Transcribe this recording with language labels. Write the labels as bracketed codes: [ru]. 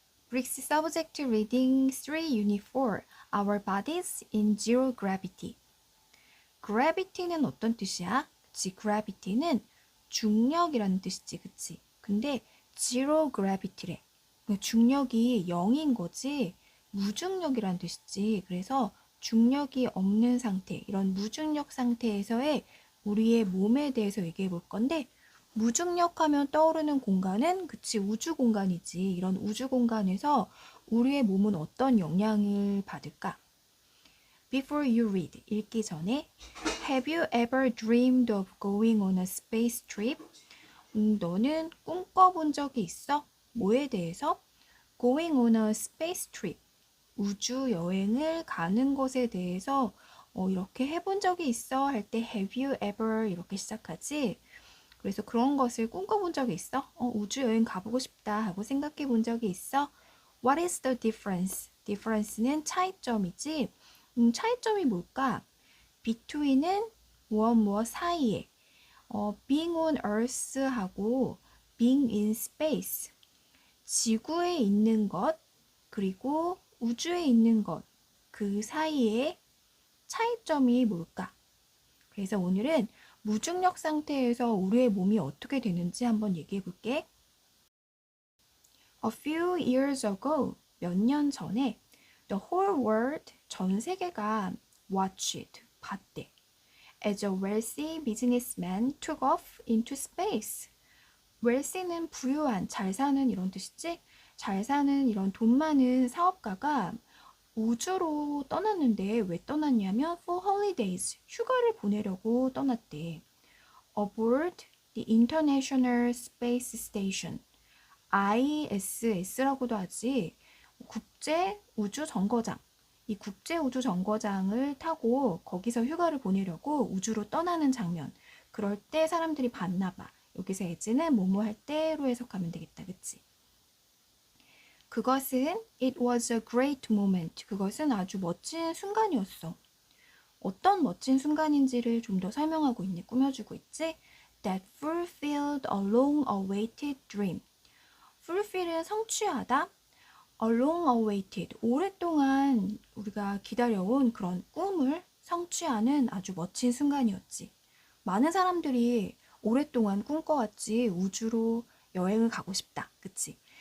[en] Briggs Subject Reading 3 Unit 4 Our Bodies in Zero Gravity. [ko] Gravity는 어떤 뜻이야? 그치, gravity는 중력이라는 뜻이지, 그치? 근데 zero gravity래. 중력이 0인 거지, 무중력이라는 뜻이지. 그래서 중력이 없는 상태, 이런 무중력 상태에서의 우리의 몸에 대해서 얘기해 볼 건데, 무중력하면 떠오르는 공간은 그치 우주 공간이지. 이런 우주 공간에서 우리의 몸은 어떤 영향을 받을까? [en] Before you read, [ko] 읽기 전에 [en] Have you ever dreamed of going on a space trip? [ko] 너는 꿈꿔본 적이 있어? 뭐에 대해서? [en] Going on a space trip. [ko] 우주 여행을 가는 것에 대해서 이렇게 해본 적이 있어? 할 때 [en] Have you ever [ko] 이렇게 시작하지? 그래서 그런 것을 꿈꿔본 적이 있어? 우주 여행 가보고 싶다 하고 생각해 본 적이 있어? [en] What is the difference? [ko] difference는 차이점이지. 차이점이 뭘까? between은 무엇 사이에. [en] being on earth [ko] 하고 [en] being in space. [ko] 지구에 있는 것, 그리고 우주에 있는 것, 그 사이에 차이점이 뭘까? 그래서 오늘은 무중력 상태에서 우리의 몸이 어떻게 되는지 한번 얘기해 볼게. [en] A few years ago, [ko] 몇 년 전에 [en] the whole world, [ko] 전 세계가 [en] watched, [ko] 봤대. [en] As a wealthy businessman took off into space. [ko] wealthy는 부유한, 잘 사는 이런 뜻이지? 잘 사는 이런 돈 많은 사업가가 우주로 떠났는데 왜 떠났냐면 [en] for holidays, [ko] 휴가를 보내려고 떠났대. [en] Aboard the International Space Station, ISS라고도 하지. [ko] 국제 우주 정거장. 이 국제 우주 정거장을 타고 거기서 휴가를 보내려고 우주로 떠나는 장면. 그럴 때 사람들이 봤나 봐. 여기서 as는 뭐뭐 할 때로 해석하면 되겠다. 그치? 그것은 [en] it was a great moment. [ko] 그것은 아주 멋진 순간이었어. 어떤 멋진 순간인지를 좀 더 설명하고 있네. 꾸며주고 있지? [en] That fulfilled a long-awaited dream. [ko] fulfill은 성취하다. [en] A long-awaited, [ko] 오랫동안 우리가 기다려온 그런 꿈을 성취하는 아주 멋진 순간이었지. 많은 사람들이 오랫동안 꿈꿔왔지. 우주로 여행을 가고 싶다. 그치?